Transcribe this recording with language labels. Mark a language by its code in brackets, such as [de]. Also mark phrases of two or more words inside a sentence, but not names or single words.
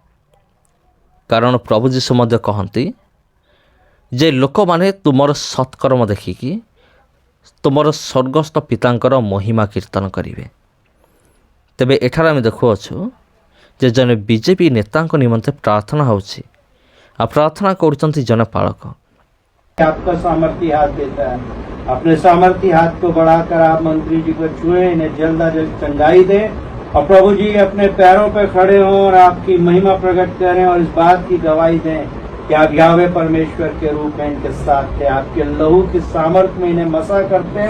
[or] କାରଣ ପ୍ରଭୁ ଯୀଶୁ ମଧ୍ୟ କହନ୍ତି ଯେ ଲୋକମାନେ ତୁମର ସତ୍କର୍ମ ଦେଖିକି ତୁମର ସ୍ୱର୍ଗସ୍ଥ ପିତାଙ୍କର ମହିମା କୀର୍ତ୍ତନ କରିବେ। ତେବେ ଏଠାରେ ଆମେ ଦେଖୁଅଛୁ ଯେ ଜଣେ ବିଜେପି ନେତାଙ୍କ ନିମନ୍ତେ ପ୍ରାର୍ଥନା ହେଉଛି ଆଉ ପ୍ରାର୍ଥନା କରୁଛନ୍ତି ଜଣେ ପାଳକ। [hi] आपका सामर्थ्य हाथ देता है। अपने सामर्थ्य हाथ को बढ़ाकर आप मंत्री जी को छुए, इन्हें जल्द अज जल्द चंगाई दे और प्रभु जी अपने पैरों पर खड़े हों और आपकी महिमा प्रकट करें और इस बात की गवाही दें कि आप यावे परमेश्वर के रूप में इनके साथ थे, आपके लहू की सामर्थ में इन्हें मसा करते हैं।